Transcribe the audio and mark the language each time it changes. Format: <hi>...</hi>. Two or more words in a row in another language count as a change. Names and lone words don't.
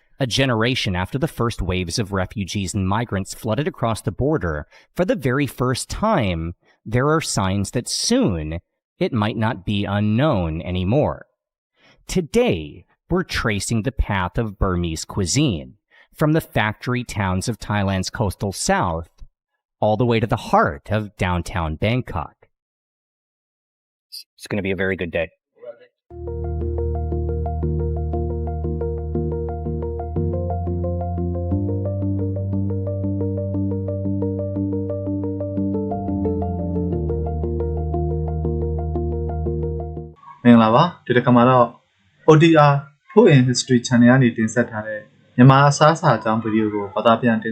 <en>A generation after the first waves of refugees and migrants flooded across the border, for the very first time, there are signs that soon it might not be unknown anymore. Today, we're tracing the path of Burmese cuisine, from the factory towns of Thailand's coastal south, all the way to the heart of downtown Bangkok. It's going to be a very good day.</en> <my>မင်္ဂလာပါဒီတစ်ခါမှာတော့ OTR Food History Channel ကနေတင်ဆက်ထားတဲ့မြန်မာအစားအစာအကြောင်းဗီဒီယိုကိုဘာသာပြန်တင်</my>